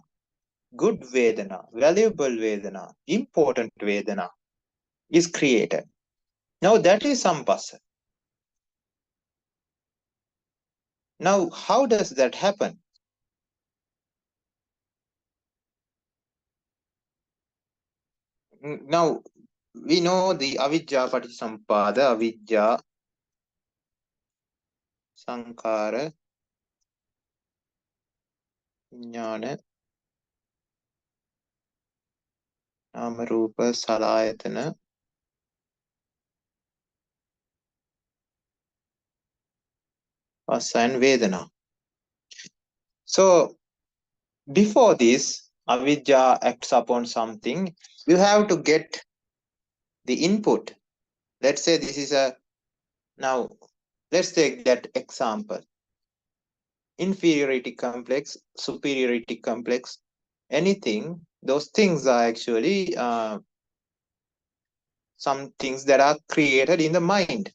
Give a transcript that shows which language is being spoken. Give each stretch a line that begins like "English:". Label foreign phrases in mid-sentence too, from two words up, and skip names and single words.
English: Good Vedana, valuable Vedana, important Vedana is created. Now that is Sampassa. Now, how does that happen? Now, we know the
Pali: Avijja Patisampada, Avijja Sankara ñāna Namarupa Salayatana Passa
English: and Vedana. So, before this, Avijja acts upon something, you have to get the input. Let's say this is a, now let's take that example. Inferiority complex, superiority complex, anything, those things are actually some things that are created in the mind.